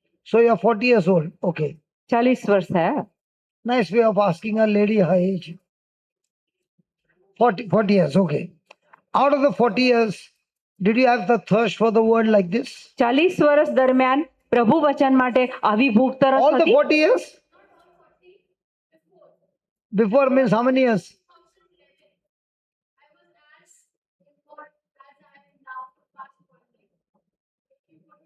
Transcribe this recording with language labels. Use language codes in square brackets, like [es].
[en] So, you are 40 years old. Okay. [gu] 40 વર્ષ થયા. [en] Nice way of asking a lady her age. 40 years, okay. Out of the 40 years, did you have the thirst for the word like this? [gu] 40 વર્ષ દરમિયાન પ્રભુ વચન માટે આવી ભૂખ તરસ [en] All the [gu] હતી? [en] 40 years? Before means how many years? I was as important as I am now for past 1 year.